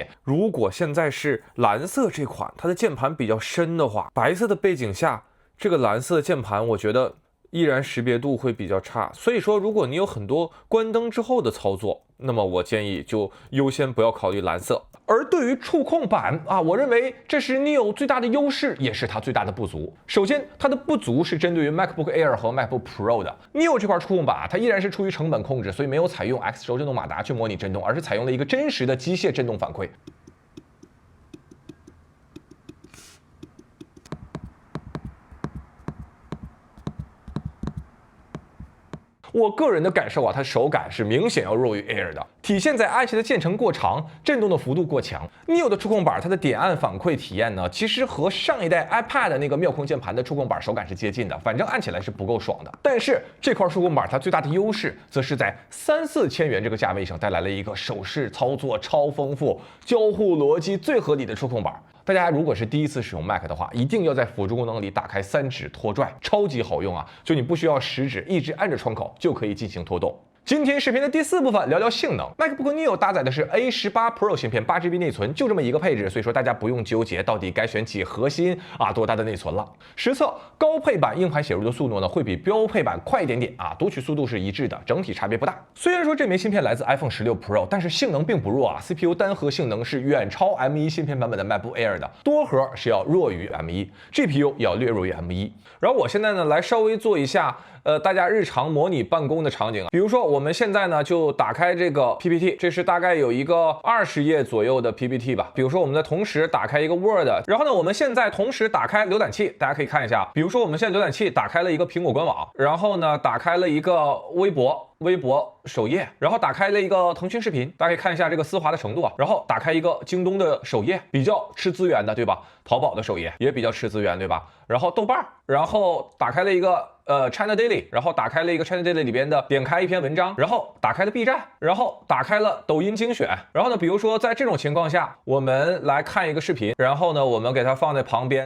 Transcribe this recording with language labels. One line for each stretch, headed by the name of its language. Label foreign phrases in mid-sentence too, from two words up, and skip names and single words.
Chinese: 如果現在是藍色這款，它的鍵盤比較深的話，白色的背景下，這個藍色的鍵盤我覺得依然識別度會比較差。所以說，如果你有很多關燈之後的操作，那麼我建議就優先不要考慮藍色。而對於觸控板啊，我認為這是 Neo 最大的優勢，也是它最大的不足。首先，它的不足是針對於 MacBook Air 和 MacBook Pro 的。Neo 這塊觸控板它依然是出於成本控制，所以沒有採用 X 軸振動馬達去模擬震動，而是採用了一個真實的機械震動反饋。我個人的感受啊，它手感是明顯要弱於 Air 的，體現在按下的鍵程過長，震動的幅度過強。Neo 的觸控板它的點按反饋體驗呢，其實和上一代 iPad 那個妙控鍵盤的觸控板手感是接近的，反正按起來是不夠爽的。但是這塊觸控板它最大的優勢，則是在3-4千元這個價位上帶來了一個手勢操作超豐富、交互邏輯最合理的觸控板。大家如果是第一次使用 Mac 的話，一定要在輔助功能裡打開3指拖拽，超級好用啊！就你不需要食指一直按着窗口就可以进行拖动。今天视頻的第4部分聊聊性能。MacBook Neo 搭載的是 A18 Pro 芯片，8GB 內存，就這麼一個配置，所以說大家不用糾結到底該選幾核心啊，多大的內存了。實測高配版硬盘寫入的速度呢，會比標配版快一點點啊，讀取速度是一致的，整體差別不大。雖然說這枚芯片來自 iPhone 16 Pro，但是性能並不弱啊 ，CPU 單核性能是遠超 M1 芯片版本的 MacBook Air 的，多核是要弱於 M1，GPU 也要略弱於 M1。然後我現在呢来稍微做一下大家日常模擬辦公的场景，比如說我们现在呢就打开这个 PPT， 这是大概有一个20页左右的 PPT 吧。比如说我们在同时打开一个 Word， 然后呢我们现在同时打开浏览器，大家可以看一下，比如说我们现在浏览器打开了一个苹果官网，然后呢打开了一个微博首页，然后打开了一个腾讯视频，大家可以看一下这个絲滑的程度啊。然後打開一個京東的首頁，比較吃資源的，對吧？淘寶的首頁也比較吃資源，對吧？然後豆瓣，然後打開了一個China Daily， 然後打開了一個 China Daily 裡邊的點開一篇文章，然後打開了 B 站，然後打開了抖音精選。然後呢，比如說在這種情況下，我們來看一個視頻，然後呢，我們給它放在旁邊。